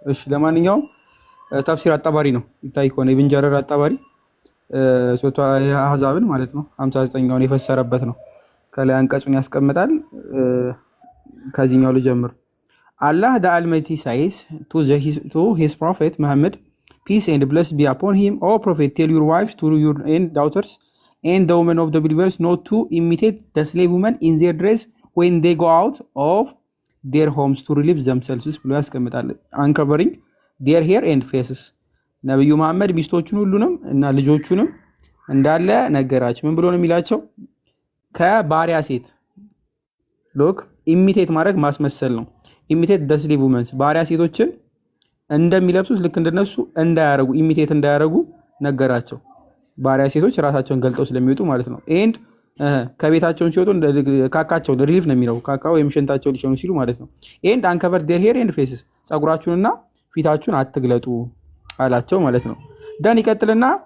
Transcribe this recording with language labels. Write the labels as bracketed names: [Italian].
[Amharic] እሺ ለማንኛውም ተፍሲር አጣባሪ ነው ይታይ ከሆነ ኢብን ጀረር አጣባሪ ሶቷ አህዛብን ማለት ነው 59ኛውን የፈሰረበት ነው። ከላይ አንቀጹን ያስቀምጣል። ከዚህኛው ልጀምር። [English] Allah the Almighty says to his prophet Muhammad, peace and blessings be upon him. O prophet, tell your wives to your daughters and the women of the believers not to imitate the slave women in their dress when they go out of their homes to relieve themselves [Amharic] ብሎ ያስቀምጣል። [English] uncovering their hair and faces [Amharic] ነብዩ መሐመድ ሚስቶቹን ሁሉንም እና ልጆቹንም እንዳለ ነገራቸው። ምን ብሎ ነው የሚላቸው? ከባሪያ ሴት ሎክ ኢሚቴት ማድረግ ማስመሰል ነው። ኢሚቴት [English] the slave women [Amharic] ባሪያ ሴቶችን እንደሚለብሱት ልክ እንደነሱ እንዳያረጉ ኢሚቴት እንዳያረጉ ነገራቸው። ባሪያ ሴቶች ራሳቸውን ገልጠው ስለሚወጡ ማለት ነው። ኤንድ ከቤታቸውን ሲወጡ ካካቸውን ሪሊፍ ነው የሚለው ካካ ወይም ሽንታቸውን ሊሸኑ ሲሉ ማለት ነው። [English] ኤንድ አንከቨር their hair and faces [Amharic] ጸጉራችሁንና ፊታችሁን አትግለጡ አላቸው ማለት ነው። ደን ይቀጥልና